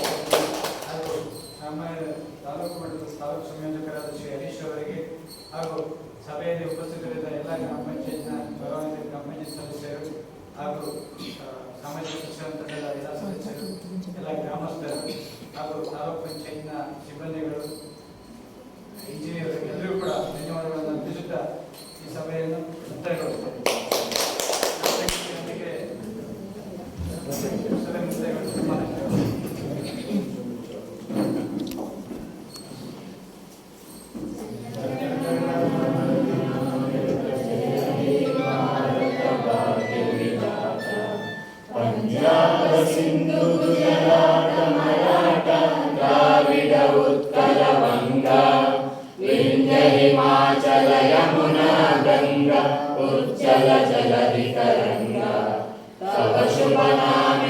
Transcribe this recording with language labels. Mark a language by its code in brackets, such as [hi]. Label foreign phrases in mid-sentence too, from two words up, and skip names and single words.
[kn] ಹಾಗೂ ನಮ್ಮ ತಾಲೂಕು ಮಟ್ಟದ ತಾಲೂಕು ಸಂಯೋಜಕರಾದ ಶ್ರೀ ಹರೀಶ್ ಅವರಿಗೆ ಹಾಗೂ ಸಭೆಯಲ್ಲಿ ಉಪಸ್ಥಿತರಿದ್ದ ಎಲ್ಲ ಗ್ರಾಮ ಪಂಚಾಯತ್ನ ಗೌರವಾನ್ವಿತ ಗ್ರಾಮ ಪಂಚಾಯತ್ ಸದಸ್ಯರು ಹಾಗೂ ಸಾಮಾಜಿಕ ಶಿಕ್ಷಣ ತಂಡದ ಎಲ್ಲ ಸದಸ್ಯರು, ಎಲ್ಲ ಗ್ರಾಮಸ್ಥರು ಹಾಗೂ ತಾಲೂಕು ಪಂಚಾಯತ್ನ ಸಿಬ್ಬಂದಿಗಳು, ಇಂಜಿನಿಯರ್ ಎಲ್ಲರಿಗೂ ಕೂಡ ಧನ್ಯವಾದಗಳನ್ನು ಅರ್ಪಿಸುತ್ತಾ ಈ ಸಭೆಯನ್ನು ಮುಕ್ತಾಯಗೊಳಿಸುತ್ತೇವೆ. ಸಭೆ ಮುಕ್ತಾಯಗೊಳಿಸುತ್ತೇವೆ. [bn] সিন্ধু গুজরাট মারাঠা দ্রাবিড় উৎকল বঙ্গ বিন্ধ্য হিমাচল যমুনা গঙ্গা উজ্জল জলধি তরঙ্গ তব শুভ নাম